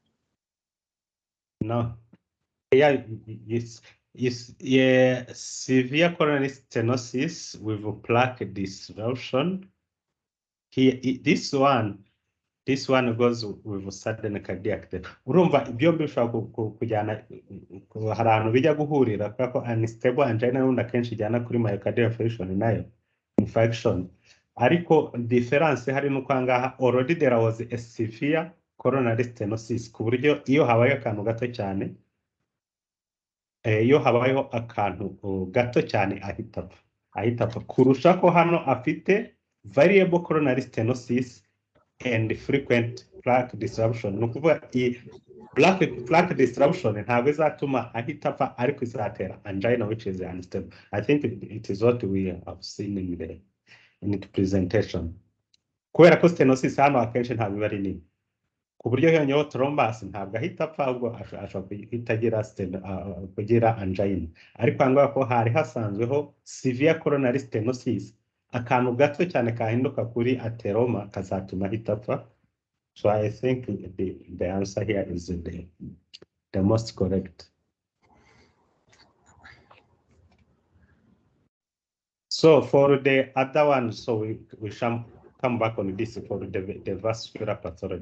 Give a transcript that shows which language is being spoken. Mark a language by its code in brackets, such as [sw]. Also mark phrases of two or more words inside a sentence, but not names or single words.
[en] No. Yeah, yeah, severe coronary stenosis with plaque disruption. Here, this one goes with sudden cardiac death. [rw] Urumva byombi bishobora kujyana hari ahantu bijya guhurira kuko [en] unstable angina [rw] n'ubundi akenshi ijyana kuri [en] myocardial infarction [rw] nayo infection, ariko difference hari nuko angaha [en] already there was a severe coronary stenosis [rw] ku buryo iyo habaye akantu gato cyane iyo habayeho akantu gato cyane ahita apfa kurusha ko hano afite [en] variable coronary stenosis and frequent plaque disruption. [rw] No kuvuga [en] plaque disruption [rw] ntabwo izatuma ahita apfa ariko izatera [en] angina which is unstable. I think it is what we have seen in the presentation. [rw] Kubera ko stenosis hano akenshi ntabwo iba ari nini ku buryo hiyongeyeho thrombus ntabwo ahita apfa ahubwo ashobora kugira angina, ariko ahangaha ko hari hasanzweho [en] severe coronary stenosis, [rw] akantu gato cyane kahinduka kuri ateroma kazatuma ahita apfa. [en] So I think the answer here is the most correct. So for the other one, so we come back on this for the vascular pathology.